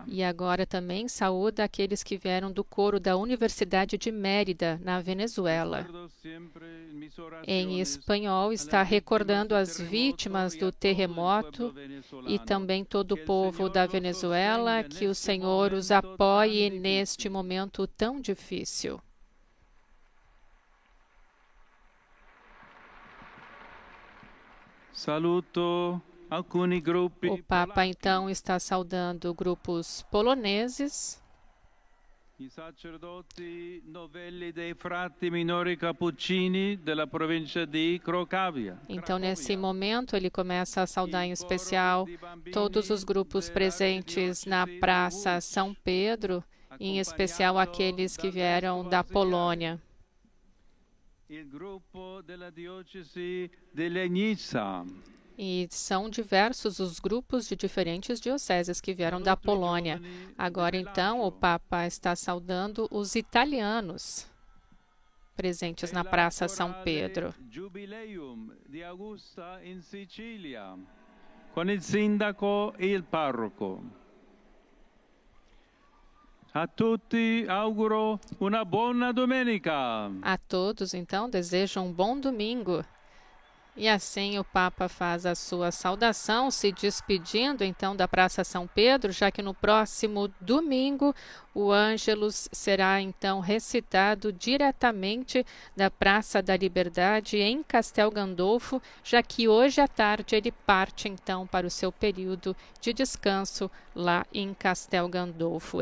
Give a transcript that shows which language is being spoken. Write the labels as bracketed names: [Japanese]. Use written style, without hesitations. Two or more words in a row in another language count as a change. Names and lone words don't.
[Portuguese] E agora também saúda aqueles que vieram do coro da Universidade de Mérida, na Venezuela. Em espanhol, está recordando as vítimas do terremoto e também todo o povo da Venezuela, que o Senhor os apoie neste momento tão difícil. [Italian] Saluto alcuni gruppi. [Portuguese] O Papa, então, está saudando grupos poloneses. [Italian] I sacerdoti novelli dei frati minori cappuccini della provincia di Cracovia. [Portuguese] Então, nesse momento, ele começa a saudar em especial todos os grupos presentes na Praça São Pedro, em especial aqueles que vieram da Polônia. [Italian] Il gruppo della diocesi di Legnica. [Portuguese] E são diversos os grupos de diferentes dioceses que vieram da Polônia. Agora, então, o Papa está saudando os italianos presentes na Praça São Pedro. [Italian] Jubileum di Augusta in Sicilia, con il sindaco e il parroco. A tutti auguro una buona domenica. [Portuguese] A todos, então, desejo um bom domingo. E assim o Papa faz a sua saudação, se despedindo então da Praça São Pedro, já que no próximo domingo o Ângelus será então recitado diretamente da Praça da Liberdade em Castel Gandolfo, já que hoje à tarde ele parte então para o seu período de descanso lá em Castel Gandolfo.